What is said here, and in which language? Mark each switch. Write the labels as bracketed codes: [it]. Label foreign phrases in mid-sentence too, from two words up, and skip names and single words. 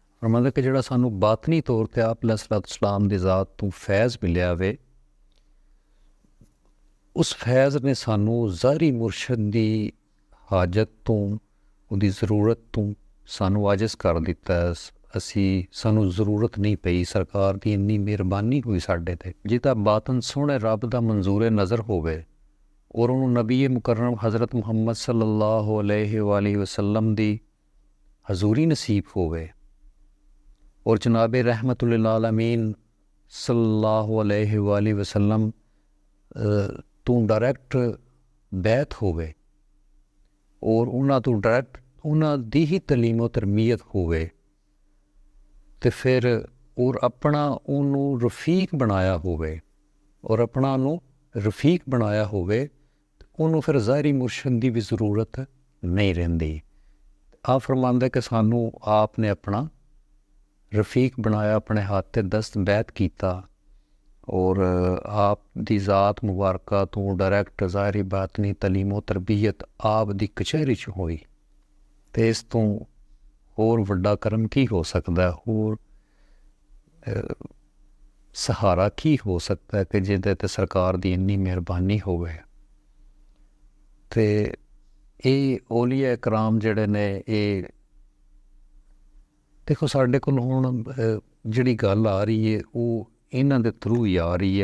[pa] فرماندا کہ جیہڑا سانوں باطنی طور پر آپ علیہ السلام دی ذات توں فیض ملیا وے، اس فیض نے سانوں ظاہری مرشد دی حاجت توں، اوہدی ضرورت توں سانوں عاجز کر دتا ہے. سانوں ضرورت نہیں پئی، سرکار کی انی مہربانی ہوئی ساڈے تے. جیہدا باطن سوہنے رب دا منظور نظر ہووے اور انہوں نے نبی مکرم حضرت محمد [ar] صلى الله عليه [pa] وسلم دی حضوری نصیب ہووے اور جناب [ar] رحمة للعالمين صلى الله عليه [pa] وسلم توں ڈائریکٹ بیعت ہووے اور انہاں توں ڈائریکٹ انہاں دی ہی تعلیم و تربیت ہووے تو پھر اور اپنا انہوں نے رفیق بنایا ہووے اور اپنا انہوں نے رفیق بنایا ہووے، انہوں نے پھر ظاہری مرشد کی بھی ضرورت نہیں رہندی. آپ فرماندے کہ سانوں آپ نے اپنا رفیق بنایا، اپنے ہاتھ تے دست بیعت کیا اور آپ دی ذات مبارکہ توں ڈائریکٹ ظاہری باطنی تعلیم و تربیت آپ دی کچہری چ ہوئی. تو اس توں ہور وڈا کرم کی ہو سکتا ہے، ہور سہارا کی ہو سکتا ہے کہ جیہدے تے سرکار دی انی مہربانی ہووے. تے یہ اولیاء کرام جیہڑے نے، یہ دیکھو ساڈے کول ہن جیہڑی گل آ رہی ہے وہ انہاں دے تھرو ہی آ رہی ہے.